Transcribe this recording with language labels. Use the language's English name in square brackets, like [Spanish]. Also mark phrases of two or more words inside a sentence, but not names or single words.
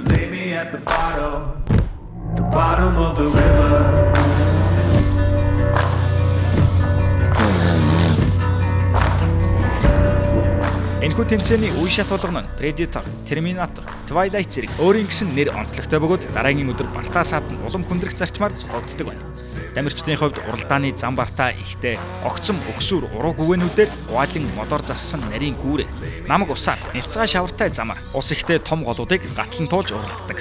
[English] Lay me at the bottom of the river. [Mongolian] Энэхүү тэмцээний үе шат болгоно нь Predator, Terminator, Twilight зэрэг өөрийн гэсэн нэр онцлогтой бөгөөд дараагийн өдөр Бартасаад нь улам хүндрэх зарчмаар зохиогддог байна. Тамирчдын хувьд уралдааны зам бартаа ихтэй, огцом өгсүр уруу гүвэнүүдээр гуайлан модоор зассан нарийн гүүрээ, намаг усаар, нэлцгай шавартай замаар ус ихтэй том голуудыг гатлан туулж уралддаг.